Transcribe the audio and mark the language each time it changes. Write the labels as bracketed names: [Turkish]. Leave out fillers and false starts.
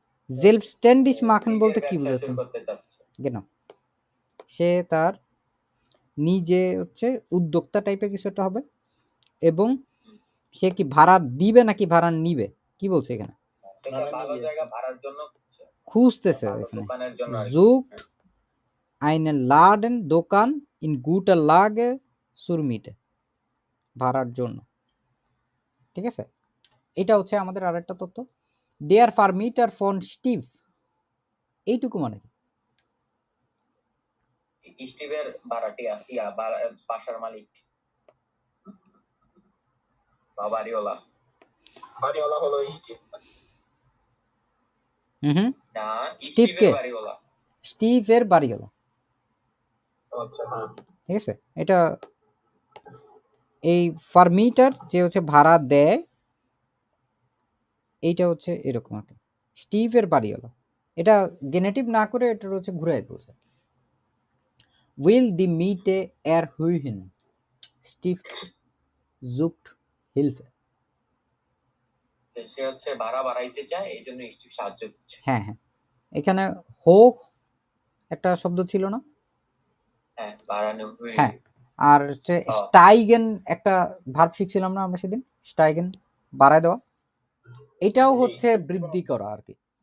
[German] selbstständig machen [Bangla] বলতে কি বোঝাচ্ছে? কেন? সে তার নিজে হচ্ছে উদ্যোক্তা টাইপের কিছু একটা হবে, এবং সে কি ভাড়া দিবে নাকি ভাড়া নিবে, কি বলছে এখানে? সেটা ভালো জায়গা ভাড়ার জন্য খুঁজতেছে এখানে। [German] sucht einen Laden [Bangla] দোকান [German] in guter Lage zur Miete, [Bangla] ভাড়ার জন্য। ঠিক আছে, এটা হচ্ছে আমাদের আরেকটা তথ্য। [German] der Vermieter von Steve, [Bangla] এইটুকু মানে কি? স্টিভের ভাড়াটিয়া বাসার মালিক, বাড়িওয়ালা। বাড়িওয়ালা হলো স্টিভ। না, স্টিভকে, বাড়িওয়ালা, স্টিভের বাড়িওয়ালা। আচ্ছা, হ্যাঁ, ঠিক আছে, এটা এই ফার্মিটার যে হচ্ছে ভাড়া দেয়, এইটা হচ্ছে এরকম আর কি, স্টিভের বাড়িওয়ালা। এটা গেনেটিভ না করে এটা হচ্ছে ঘুরাই বলছে। [German] will die Miete erhöhen, Steve sucht Hilfe। [Bangla] সে হচ্ছে ভাড়া বাড়াইতে চায়, এই জন্য স্টিভ সাহায্য করছে। হ্যাঁ হ্যাঁ, এখানে হোক একটা শব্দ ছিল না? হ্যাঁ, বাড়ানো। হ্যাঁ, আর হচ্ছে স্টাইগেন একটা ভার্ব শিখছিলাম না আমরা সেদিন, স্টাইগেন বাড়ায় দেওয়া, এটাও হচ্ছে বৃদ্ধি করা আর কি।